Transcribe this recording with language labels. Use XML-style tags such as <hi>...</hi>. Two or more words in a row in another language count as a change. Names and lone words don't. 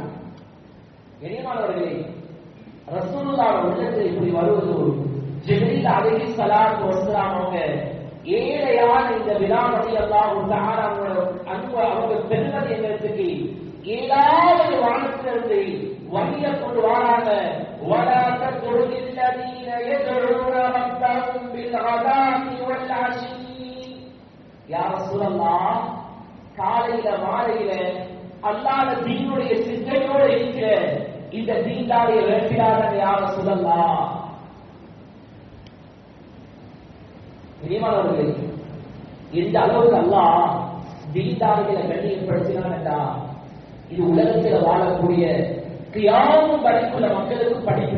<ta>கனிமானவர்களே, ரசூலுல்லாஹ் உள்ளத்தில் இப்படி வருவது, ஜிப்ரீல்</ta> <ar>عليه الصلاة والسلام</ar> <ta>அவங்க ஏழையான இந்த பிலால்</ta> <ar>رضي الله تعالى عنه</ar> <ta>அவங்க பெருமதி எங்களுக்கு ஏழாவது வானத்திலிருந்து வழிய கொண்டு வராங்க.</ta> <ar>وَلَا تَطْرُدِ الَّذِينَ يَدْعُونَ رَبَّهُمْ بِالْغَدَاةِ وَالْعَشِيِّ. يا رسول الله,</ar> <ta>காலையில மாலையில அல்லாஹ்வுடைய தீனுடைய சிந்தையோடு இருக்கிற இந்த தீன்தாரியை வேண்டிடாத</ta> <ar>يا رسول الله.</ar> <ta>கனிமானவர்களே, இந்த அளவுக்கு அல்லாஹ் தீன்தாரிகளை கண்ணியப்படுத்தினான்டா, இது உலகத்தில் வாழக்கூடிய கியாமம் வரைக்குள்ள மக்களுக்கு படிப்பு.</ta>